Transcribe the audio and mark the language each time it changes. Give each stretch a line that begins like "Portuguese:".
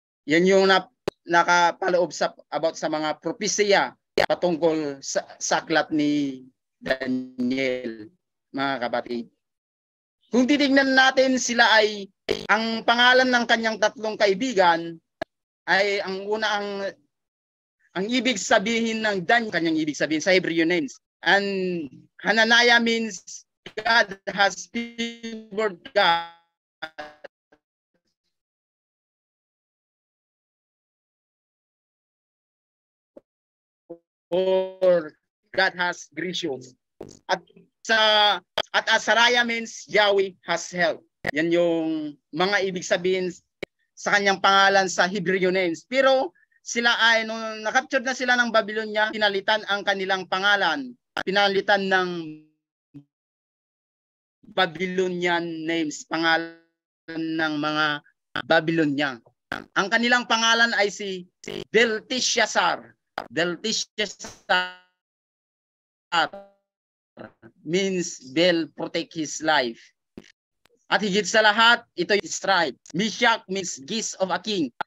Filipino: Yan yung nakapaloob about sa mga propesya patungkol sa aklat ni Daniel, mga kapatid. Kung titignan natin, sila ay, ang pangalan ng kanyang tatlong kaibigan ay ang una, ang ibig sabihin ng Daniel, kanyang ibig sabihin sa Hebrew names.
English: And Hananiah means God has favored God. Or God has gracious. At Azariah means Yahweh has helped.
Filipino: Yan yung mga ibig sabihin sa kanyang pangalan sa Hebrew names. Pero sila ay, nung nakaptured na sila ng Babylonia, pinalitan ang kanilang pangalan. Pinalitan ng Babylonian names, pangalan ng mga Babylonia. Ang kanilang pangalan ay si Belteshazzar.
English: Belteshazzar means Bel protect his life.
Filipino: At higit sa lahat, ito yung stripe.
English: Meshach means gift of a king.